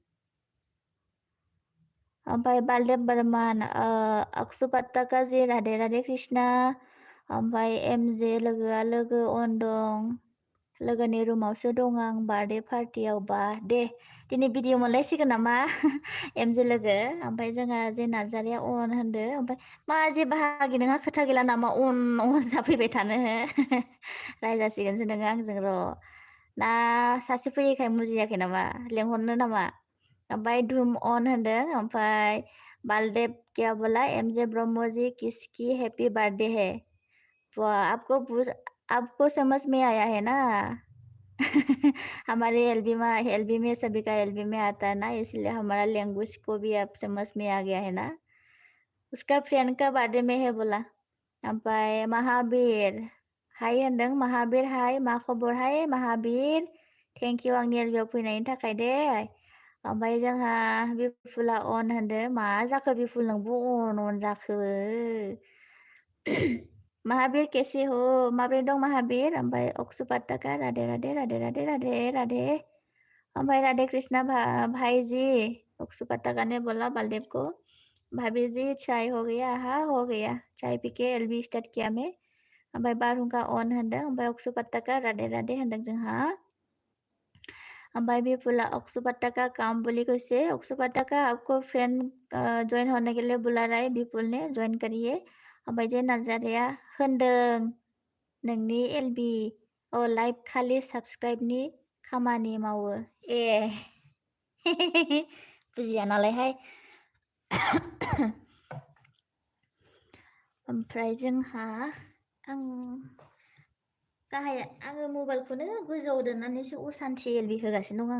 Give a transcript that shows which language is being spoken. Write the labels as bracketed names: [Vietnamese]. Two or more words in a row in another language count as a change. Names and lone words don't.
[Bodo] ओमफ्राय बालदेब बर्मन अक्षुपत्तका जे राधे राधे कृष्णा। ओमफ्राय एमजे लोगोआ लोगो अन दं, लोगोनि रुमावसो दं आं बार्थडे पार्टियाव। बा दे दिनै भिडिअ मोनलायसिगोन नामा। एमजे लोगो। ओमफ्राय जोंहा जे नार्जारिया अन होनदो। ओमफ्राय मा जे बाहागि नोंहा खोथा गैला नामा अन जाफैबाय थानो। रायजासिगोनसो नोङो आंजों र'। ना सासे फैयैखाय मुजियाखै नामा, लेंहरनो नामा। ओमफ्राय धुम अन होनदों। ओमफ्राय बालदेब [Hindi] क्या बोला, एमजे ब्रह्म जी किसकी [English] happy birthday [Hindi] है। वाह आपको समझ में आया है ना। हमारे एलबी में सभी का एलबी में आता है ना, इसलिए हमारा लैंग्वेज को भी आप समझ में आ गया है ना। उसका फ्रेंड का बर्थडे में है बोला। [Bodo] ओमफ्राय महाबीर हाय होनदों, महाबीर हाय, मा खबर हाय महाबीर, [English] thank you [Bodo] आंनि एलबियाव फैनायनि थाखाय दे। ओमफ्राय जोंहा बिपुला अन होनदों, मा जाखो बिपुल नोंबो अन जाखो। महाबीर [Hindi] कैसे हो, [Bodo] माब्रै दं महाबीर। ओमफ्राय अक्षुपत्तका राधे राधे राधे राधे राधे राधे। ओमफ्राय राधे कृष्णा [Hindi] भाई जी। अक्षुपत्तका ने बोला बालदेव को, भाभी जी चाय हो गया। हाँ हो गया, चाय पी के एलबी स्टार्ट किया मैं। [Bodo] ओमफ्राय बारहुंखा अन होनदों। ओमफ्राय अक्षुपत्तका राधे राधे होनदों जोंहा। ओमफ्राय बिपुला [Hindi] अक्षुपत्तका काम बोली कैसे, अक्षुपत्तका आपको फ्रेंड ज्वाइन होने के लिए बुला रहा है, बिपुल ने ज्वाइन करिए। [Bodo] ओमफ्राय जे नार्जारिया होनदों नोंनि एलबि लाइभ खालि साबस्क्राइबनि खामानि मावो। ए बुजिया नालायहाय। ओमफ्राय जोंहा आङो मबाइलखौनो गोजौआव दोननानैसो असान्थि एलबि होगासिनो दं।